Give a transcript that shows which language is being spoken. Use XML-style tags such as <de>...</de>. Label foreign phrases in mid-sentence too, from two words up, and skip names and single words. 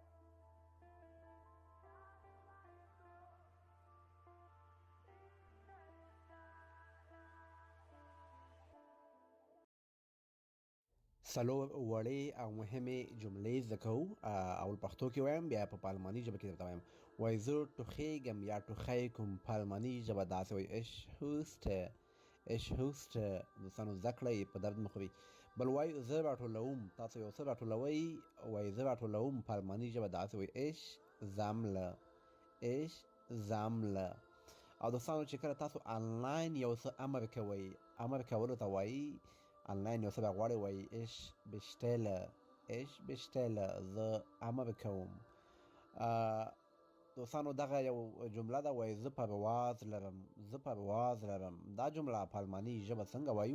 <ps>څلور وړې او مهمې جملې زده کوو. اول پښتو کې وایم، بیا په آلماني ژبه کې درته وایم. وایي زه ټوخېږم یا ټوخی کوم. په آلماني ژبه داسې وایي</ps> <de>ich huste. ich huste.</de> <ps>دوستانو زده کړئ، په درد مه خورئ. بل وایي زه راټولوم. تاسو یو څه راټولوئ، وایي زه راټولوم. په آلماني ژبه داسې وایي</ps> <de>ich sammle. ich sammle.</de> <ps>او دوستانو چې کله تاسو آنلاین یو څه امر کوئ، امر کولو ته وایي آنلاین یو څه راغواړئ، وایي</ps> <de>ich bestelle. ich bestelle.</de> <ps>زه امر کوم. دوستانو دغه یو جمله ده، وایي زه پرواز لرم. زه پرواز لرم. دا جمله په آلماني ژبه څنګه وایو؟</ps>